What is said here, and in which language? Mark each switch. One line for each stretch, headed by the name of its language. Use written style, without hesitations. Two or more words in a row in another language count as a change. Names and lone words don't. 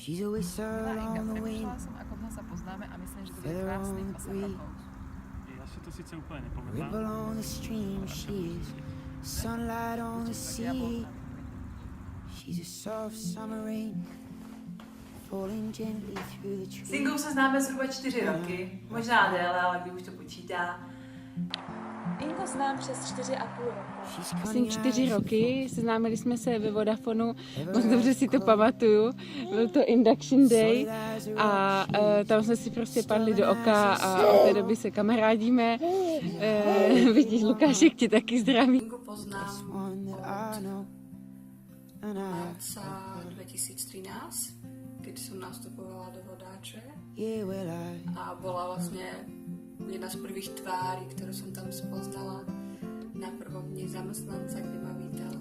Slovak: Inga, premýšľala som, ako dlho sa poznáme a myslím, že to bude krásnych 8 rokov. Ja si to síce úplne nepamätám.
Czech: S Ingou se známe zhruba 4 roky, možná déle, ale kdy už to počítá. Ingu znám přes 4,5 roku. Asi 4 roky, seznámili jsme se ve Vodafonu, moc dobře si to pamatuju, byl to
English: Induction Day
Czech: a tam jsme si prostě padli do oka a od té doby se kamarádíme. Vidíš, Lukášek ti taky zdraví.
Slovak: Ingu poznám od marca 2013, keď som nastupovala do Vodáče a bola vlastne jedna z prvých tvári, ktorú som tam spoznala na prvom dni zamestnanca, kde ma vítala.